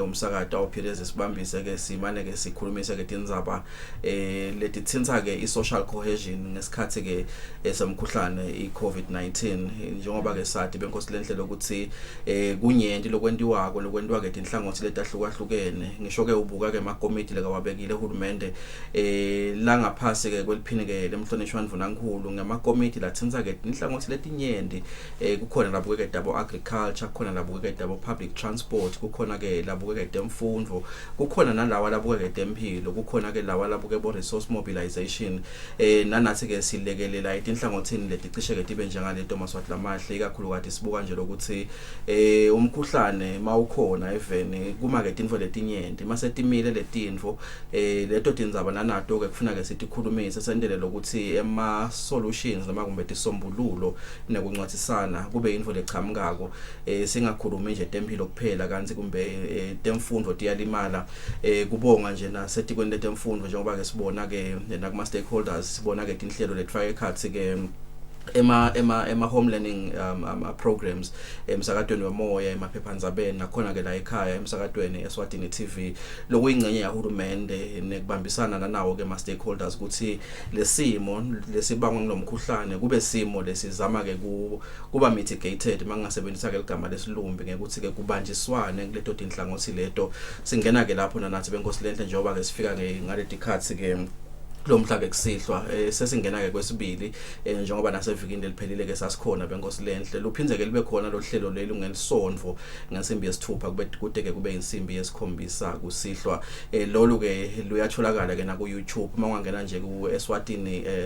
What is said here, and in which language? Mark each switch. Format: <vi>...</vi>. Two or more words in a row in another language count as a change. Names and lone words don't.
<ss>umsakada awuphireza sibambise ke simane ke sikhulumise ke tindzaba leti tsinza ke i-</ss> <en>social cohesion</en> <ss>ngesikhathi ke esamkhuhlane i-COVID-19 njengoba ke sathi benkosi lenhle lokuthi kunyenti lokwentiwa ke tinhlangothi letahlukahlukene ngisho ke ubuka ke amakomiti lekawabekile uhulumende la ngaphasi ke kweliphini ke lemhlonishwa mvunankulu ngamakomiti latsinza ke tinhlangothi letinyenti kukhona lapho ke dabo agriculture kukhona lapho ke dabo</ss> <en>public transport</en> <ss>kukhona ke lapho ke demfundo kukhona nalawa lapho ke tempilo kukhona ke lawa lapho ke bo</ss> <en>resource mobilization</en> <ss>nanathi ke silekelela inhlangothini leticishe ke tibe njengaleto maswahla amahle ikakhulu kade sibuka nje lokuthi umkhuhlane mawukhona even kuma ke tinfo letinyenti mase timile letinfo leto tindzaba nanato ke kufuna ke sitikhulumise sendele lokuthi ema solutions noma kumbe tisombululo nekuncwatisana kube info lechamukako singakhulumi nje tempilo kuphela kanti kumbe temfundo tiyalimala kubonga nje nasetikweni letemfundo njengoba ke sibona ke nakuma stakeholders sibona ke inhlelo letfaka ekhathi ke ema</ss> <en>home learning programs</en> <ss>emsakadweni wemoya emaphephandzabeni nakhona ke la ekhaya emsakadweni Eswatini TV lokuyingcenye yahulumende nekubambisana nanawo ke ama stakeholders ukuthi lesimo lesibangwa ngilomkhuhlane kube simo lesizama ke kuba mitigated mangasebenzisa ke igama lesilumbi ngekuthi ke kubanjiswane kuleto tinhlangothi leto singena ke lapho nathi benkosi lenhle njengoba ke sifika ngaleti khathi ke lo mhla ke kusihlwa sesingena ke kwesibili njengoba nasevikini liphelile ke sasikhona benkosi lenhle luphinze ke libe khona lo hlelo leli ngelisonvo ngensimbi yesithupha kude ke kube insimbi yesikhombisa kusihlwa lolu ke luyatholakala ke na ku YouTube mawungena nje ku Eswatini</ss>